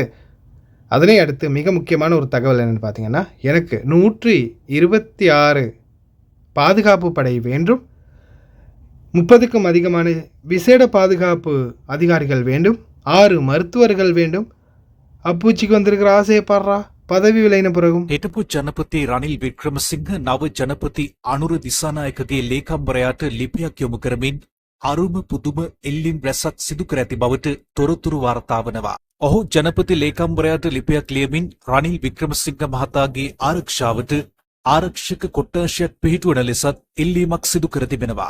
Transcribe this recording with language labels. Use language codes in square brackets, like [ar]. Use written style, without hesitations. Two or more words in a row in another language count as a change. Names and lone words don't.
[ta] அதனை அடுத்து மிக முக்கியமான ஒரு தகவல் என்னென்னு பார்த்தீங்கன்னா, எனக்கு 126 பாதுகாப்பு படை வேண்டும், 30க்கும் அதிகமான விசேட பாதுகாப்பு அதிகாரிகள் வேண்டும், 6 மருத்துவர்கள் வேண்டும். அப்பூச்சிக்கு வந்திருக்கிற ஆசையை பாடுறா, பதவி விலைன பிறகும். [si] හිටපු ජනපති රනිල් වික්‍රමසිංහ නව ජනපති අනුර දිසානායකගේ ලේකම්වරයාට ලිපියක් යොමු කරමින් අරුම පුදුම එල්ලිම් රැසක් සිදු කර ඇති බවට තොරතුරු වාර්තා වනවා. ඔහු ජනපති ලේකම්වරයාට ලිපියක් ලියමින් රනිල් වික්‍රමසිංහ මහතාගේ ආරක්ෂාවට ආරක්ෂක කොට්ටාශයක් පිහිටුවන ලෙසත් ඉල්ලීමක් සිදු කර තිබෙනවා.